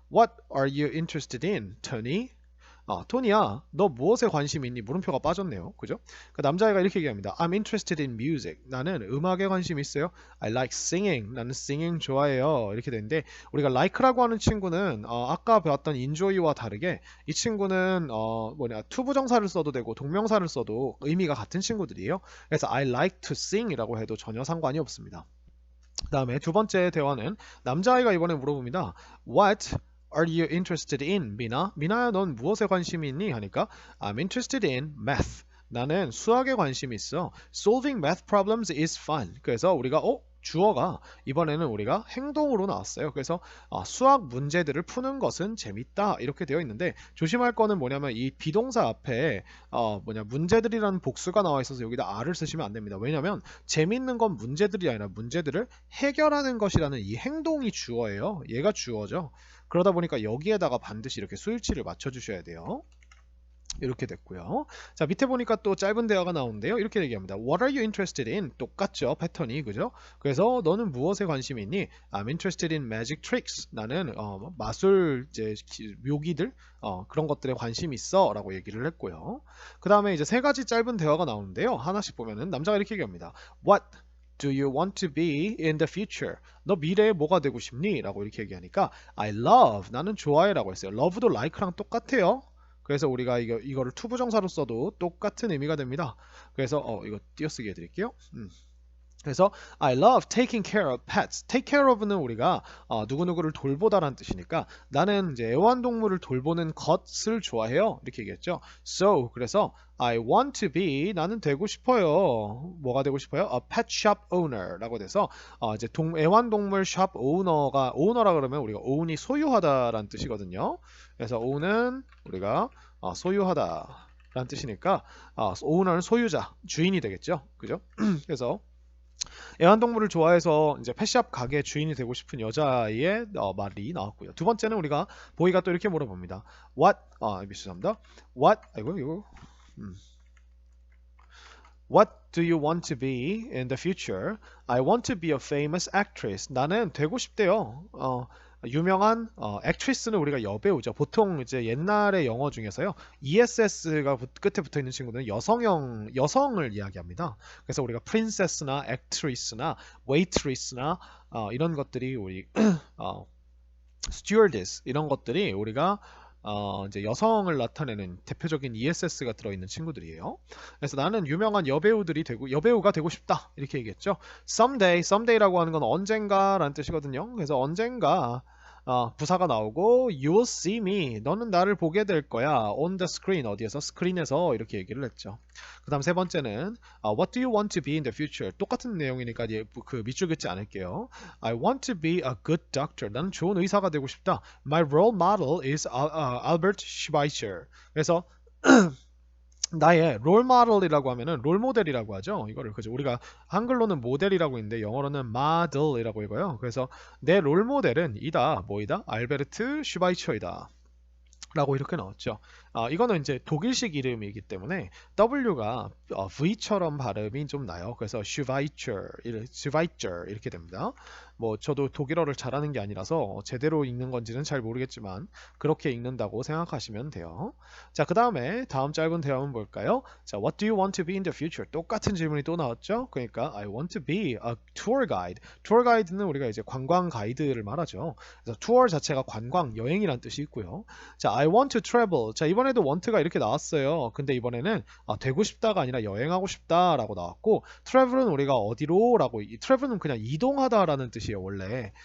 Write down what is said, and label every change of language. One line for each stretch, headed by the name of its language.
English: What are you interested in, Tony?
Korean: 토니야, 너 무엇에 관심이 있니? 물음표가 빠졌네요. 그죠? 그 남자애가 이렇게 얘기합니다.
English: I'm interested in music.
Korean: 나는 음악에 관심이 있어요.
English: I like singing.
Korean: 나는 singing 좋아해요. 이렇게 되는데 우리가 like라고 하는 친구는 아까 배웠던 enjoy와 다르게 이 친구는 투부정사를 써도 되고 동명사를 써도 의미가 같은 친구들이에요. 그래서
English: I like to sing
Korean: 이라고 해도 전혀 상관이 없습니다. 그 다음에 두 번째 대화는 남자아이가 이번에 물어봅니다.
English: What are you interested in, 미나?
Korean: 미나야, 넌 무엇에 관심이 있니? 하니까
English: I'm interested in math.
Korean: 나는 수학에 관심이 있어.
English: Solving math problems is fun.
Korean: 그래서 우리가 주어가 이번에는 우리가 행동으로 나왔어요. 그래서 수학 문제들을 푸는 것은 재밌다 이렇게 되어 있는데 조심할 거는 뭐냐면 이 비동사 앞에 문제들이라는 복수가 나와 있어서 여기다 R을 쓰시면 안 됩니다. 왜냐면 재밌는 건 문제들이 아니라 문제들을 해결하는 것이라는 이 행동이 주어예요. 얘가 주어죠. 그러다 보니까 여기에다가 반드시 이렇게 수일치를 맞춰주셔야 돼요. 이렇게 됐고요. 자, 밑에 보니까 또 짧은 대화가 나오는데요. 이렇게 얘기합니다.
English: What are you interested in?
Korean: 똑같죠, 패턴이. 그죠? 그래서 너는 무엇에 관심이 있니?
English: I'm interested in magic tricks.
Korean: 나는 마술 이제 묘기들 그런 것들에 관심이 있어 라고 얘기를 했고요. 그 다음에 이제 세 가지 짧은 대화가 나오는데요. 하나씩 보면은 남자가 이렇게 얘기합니다.
English: What do you want to be in the future?
Korean: 너 미래에 뭐가 되고 싶니? 라고 이렇게 얘기하니까
English: I love.
Korean: 나는 좋아해 라고 했어요. love도 like랑 똑같아요. 그래서 우리가 이거를 투부정사로 써도 똑같은 의미가 됩니다. 그래서 이거 띄어쓰기 해드릴게요. 그래서
English: I love taking care of pets.
Korean: take care of는 우리가 누구누구를 돌보다라는 뜻이니까 나는 이제 애완동물을 돌보는 것을 좋아해요. 이렇게 얘기했죠.
English: So
Korean: 그래서
English: I want to be
Korean: 나는 되고 싶어요. 뭐가 되고 싶어요?
English: A pet shop owner
Korean: 라고 돼서 이제 애완동물 샵 오너라 그러면 우리가 own이 소유하다라는 뜻이거든요. 그래서 own은 우리가 소유하다라는 뜻이니까 owner는 소유자, 주인이 되겠죠. 그죠? 그래서 애완동물을 좋아해서 이제 펫샵 가게 주인이 되고 싶은 여자의 말이 나왔고요. 두 번째는 우리가 보이가 또 이렇게 물어봅니다. 죄송합니다. 아이고 이거
English: What do you want to be in the future? I want to be a famous actress.
Korean: 나는 되고 싶대요. 유명한 actress는 우리가 여배우죠. 보통 이제 옛날의 영어 중에서요. ESS가 끝에 붙어 있는 친구는 여성을 이야기합니다. 그래서 우리가 princess나 actress나 waitress나 이런 것들이 우리 stewardess 이런 것들이 우리가 이제 여성을 나타내는 대표적인 ESS가 들어있는 친구들이에요. 그래서 나는 유명한 여배우가 되고 싶다 이렇게 얘기했죠. Someday라고 하는 건 언젠가라는 뜻이거든요. 그래서 언젠가 부사가 나오고
English: You will see me.
Korean: 너는 나를 보게 될 거야.
English: On the screen.
Korean: 어디에서? 스크린에서 이렇게 얘기를 했죠. 그 다음 세 번째는
English: What do you want to be in the future?
Korean: 똑같은 내용이니까 그 밑줄 긋지 않을게요.
English: I want to be a good doctor.
Korean: 나는 좋은 의사가 되고 싶다.
English: My role model is Albert Schweitzer.
Korean: 그래서 나의 롤 모델이라고 하면은 롤 모델이라고 하죠. 이거를 그죠. 우리가 한글로는 모델이라고 있는데 영어로는 모델이라고 읽어요. 그래서 내 롤 모델은 뭐이다? 알베르트 슈바이처이다. 라고 이렇게 나왔죠. 이거는 이제 독일식 이름이기 때문에 W가 V처럼 발음이 좀 나요. 그래서 Schweitzer 이렇게 됩니다. 뭐 저도 독일어를 잘하는 게 아니라서 제대로 읽는 건지는 잘 모르겠지만 그렇게 읽는다고 생각하시면 돼요. 자, 그 다음에 다음 짧은 대화문 볼까요?
English: 자, What do you want to be in the future?
Korean: 똑같은 질문이 또 나왔죠.
English: 그러니까 I want to be a tour guide.
Korean: tour guide는 우리가 이제 관광 가이드를 말하죠. 그래서 tour 자체가 관광, 여행이란 뜻이 있고요.
English: 자, I want to travel.
Korean: 자, 이번에도 want가 이렇게 나왔어요. 근데 이번에는 되고 싶다가 아니라 여행하고 싶다라고 나왔고 travel은 우리가 어디로라고 travel은 그냥 이동하다라는 뜻이에요, 원래.